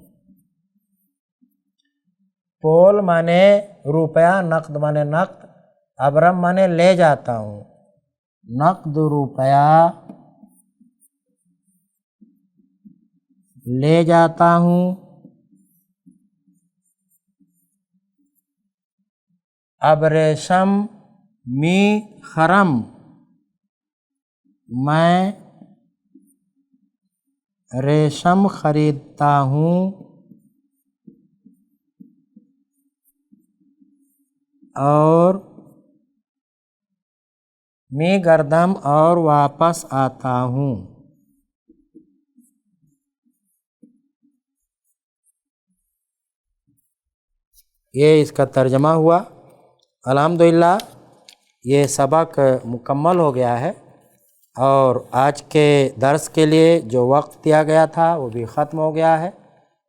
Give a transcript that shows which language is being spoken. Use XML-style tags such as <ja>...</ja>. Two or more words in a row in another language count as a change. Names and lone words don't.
<ur>پول مانے روپیہ، نقد مانے نقد، ابرم مانے لے جاتا ہوں، نقد روپیہ لے جاتا ہوں۔</ur> <fa>ابریشم می خرم،</fa> <ur>میں ریشم خریدتا ہوں اور</ur> <fa>می گردم</fa> <ur>اور واپس آتا ہوں۔ یہ اس کا ترجمہ ہوا۔ الحمدللہ یہ سبق مکمل ہو گیا ہے، اور آج کے درس کے لیے جو وقت دیا گیا تھا وہ بھی ختم ہو گیا ہے۔</ur>